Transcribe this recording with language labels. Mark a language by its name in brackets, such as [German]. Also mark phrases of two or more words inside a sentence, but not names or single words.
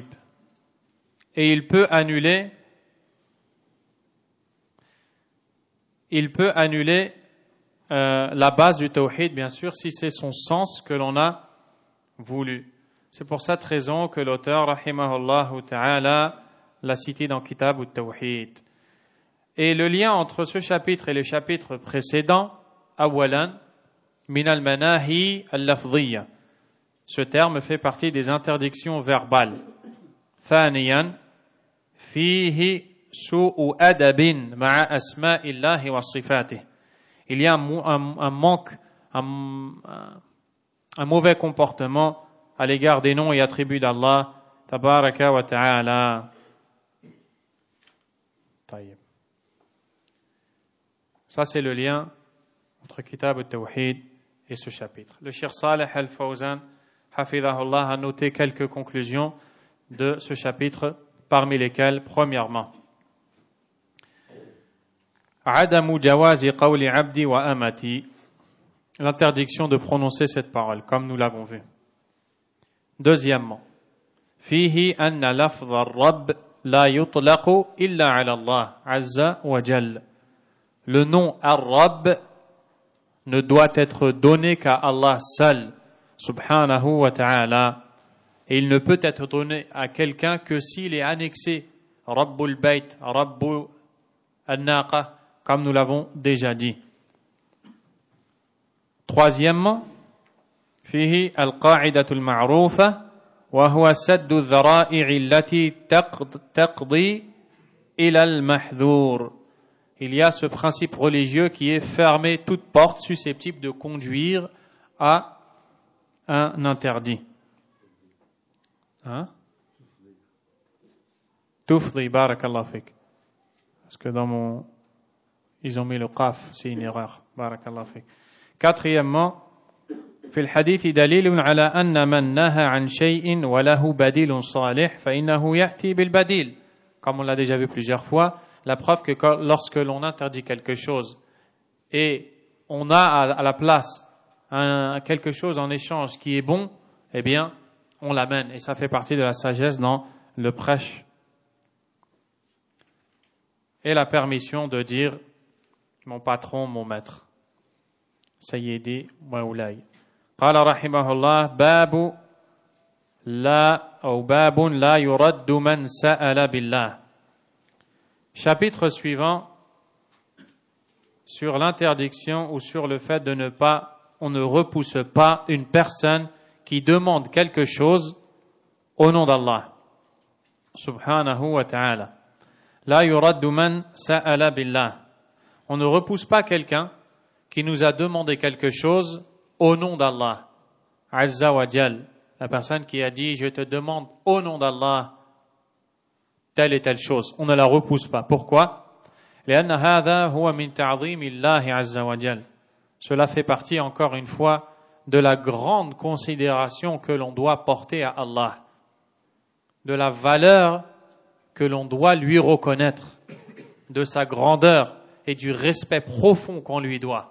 [French] Et il peut annuler la base du tawhid, bien sûr, si c'est son sens que l'on a voulu. C'est pour cette raison que l'auteur, [Arabic] رحمه الله تعالى, [French] l'a cité dans Kitab al-Tawhid. Et le lien entre ce chapitre et le chapitre précédent, [Arabic] أولاً، من المناهي اللفظية. [French] Ce terme fait partie des interdictions verbales. [Arabic] ثانياً، فيه سوء أدب مع أسماء الله وصفاته. [French] Il y a un manque, un mauvais comportement à l'égard des noms et attributs d'Allah, [Arabic] تبارك وتعالى. [French] Ça, c'est le lien entre Kitab al-Tawhid et ce chapitre. Le Cheikh Saleh al-Fawzan, hafidhahullah, a noté quelques conclusions de ce chapitre, parmi lesquelles, premièrement, [Arabic] عدم جواز قول عبدي وأمتي, [French] l'interdiction de prononcer cette parole, comme nous l'avons vu. Deuxièmement, [Arabic] فيه أن لفظ الرب لا يطلق إلا على الله عز وجل. [French] Le nom ar-rabb ne doit être donné qu'à Allah seul, [Arabic] سبحانه وتعالى, [French] et il ne peut être donné à quelqu'un que s'il est annexé [Arabic] رب البيت، رب الناقة, [French] comme nous l'avons déjà dit. Troisièmement, [Arabic] فيه القاعدة المعروفة وهو سد الذرائع التي تفضي إلى المحظور. [French] Il y a ce principe religieux qui est fermer toute porte susceptible de conduire à un interdit. [Arabic] طفلي، بارك الله فيك. [French] Parce que ils ont mis le qaf, c'est une erreur. [Arabic] بارك الله فيك. Quatrièmement, في الحديث دليل على أن من نهى عن شيء وله بديل صالح فإنه يأتي بالبديل. [French] Comme on l'a déjà vu plusieurs fois, la preuve que lorsque l'on interdit quelque chose et on a à la place quelque chose en échange qui est bon, eh bien, on l'amène. Et ça fait partie de la sagesse dans le prêche. Et la permission de dire mon patron, mon maître. [Arabic] سيدي وولاي. قال رحمه الله، باب لا يرد من سأل بالله. [French] Chapitre suivant sur l'interdiction ou sur le fait on ne repousse pas une personne qui demande quelque chose au nom d'Allah [Arabic] سبحانه وتعالى. لا يرد من سأل بالله. [French] On ne repousse pas quelqu'un qui nous a demandé quelque chose au nom d'Allah [Arabic] عز وجل. [French] La personne qui a dit je te demande au nom d'Allah telle et telle chose, on ne la repousse pas. Pourquoi? [Arabic] لأن هذا هو من تعظيم الله عز وجل. [French] Cela fait partie encore une fois de la grande considération que l'on doit porter à Allah, de la valeur que l'on doit lui reconnaître, de sa grandeur et du respect profond qu'on lui doit.